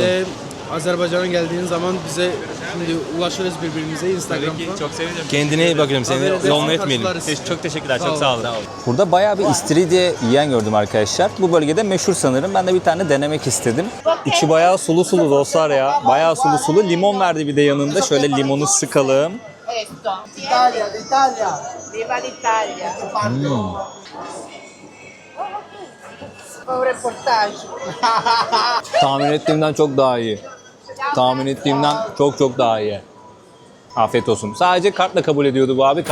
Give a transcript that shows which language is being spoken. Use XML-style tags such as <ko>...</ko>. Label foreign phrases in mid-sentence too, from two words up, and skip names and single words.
<tr>de Azerbaycan'a geldiğin zaman bize şimdi ulaşırız birbirimize Instagram'dan. çok sevinirim. Kendine iyi bakıyorum, seni Haberi de yolunu etmeyelim. karşılarız. Çok teşekkürler. Sağ Çok olun. sağ olun. Burada bayağı bir istiridye yiyen gördüm arkadaşlar. Bu bölgede meşhur sanırım. Ben de bir tane denemek istedim. İçi bayağı sulu sulu dostlar ya. Bayağı sulu sulu. Limon verdi bir de yanında. Şöyle limonu sıkalım.</tr> <it>Questo. Italia, l'Italia. Viva l'Italia. Un reportage.</it> <tr>Tahmin ettiğimden çok daha iyi. Tahmin ettiğimden çok çok daha iyi. Afiyet olsun. Sadece kartla kabul ediyordu bu abi.</tr>